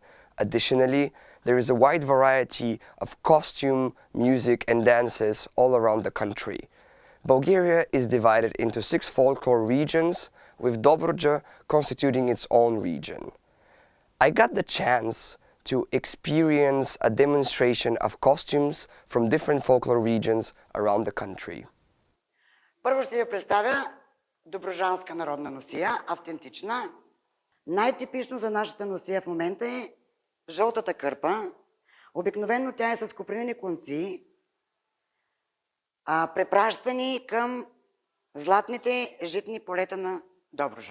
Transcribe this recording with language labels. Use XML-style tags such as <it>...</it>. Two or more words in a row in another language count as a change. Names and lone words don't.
<en>Additionally, there is a wide variety of costume, music, and dances all around the country. Bulgaria is divided into 6 folklore regions, with Dobruja constituting its own region. I got the chance to experience a demonstration of costumes from different folklore regions around the country.</en> <bg>Първо ще ви представя добруджанска народна носия, автентична. Най-типично за нашата носия в момента е жълтата кърпа. Обикновено тя е с копринени конци, препращани към златните житни полета на Добруджа.</bg>